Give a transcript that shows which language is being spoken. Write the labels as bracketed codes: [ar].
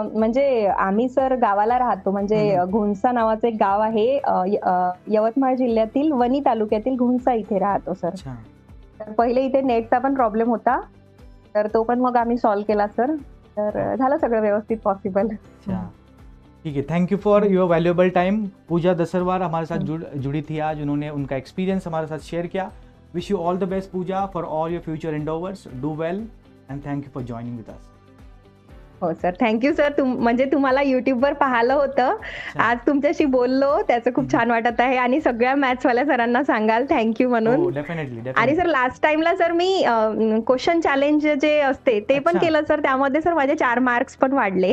[mr] म्हणजे आम्ही सर गावाला राहतो, म्हणजे घुणसा नावाचं एक गाव आहे, यवतमाळ जिल्ह्यातील वणी तालुक्यातील घुणसा इथे राहतो सर. अच्छा. तर पहिले इथे नेटचा पण प्रॉब्लेम होता, तर तो पण मग आम्ही सॉल्व्ह केला सर. तर झालं सगळं व्यवस्थित पॉसिबल. [hi] अच्छा, ठीक है. [en] Thank you for your valuable time. [hi] पूजा दसरवार हमारे साथ जुड़ी थी आज. उन्होंने उनका एक्सपीरियंस हमारे साथ शेयर किया. [en] Wish you all the best, Pooja, for all your future endeavors. Do well, and thank you for joining with us. [mr] हो सर, थँक्यू सर. म्हणजे तुम्हाला युट्यूबवर पाहिलं होतं, आज तुमच्याशी बोललो, त्याचं खूप छान वाटत आहे आणि सगळ्या मॅथ्सवाल्या सरांना सांगाल थँक्यू म्हणून. हो, डेफिनेटली. आणि सर लास्ट टाइमला सर मी क्वेश्चन चॅलेंज जे असते ते पण अच्छा. केलं सर, त्यामध्ये सर माझे 4 मार्क्स पण वाढले.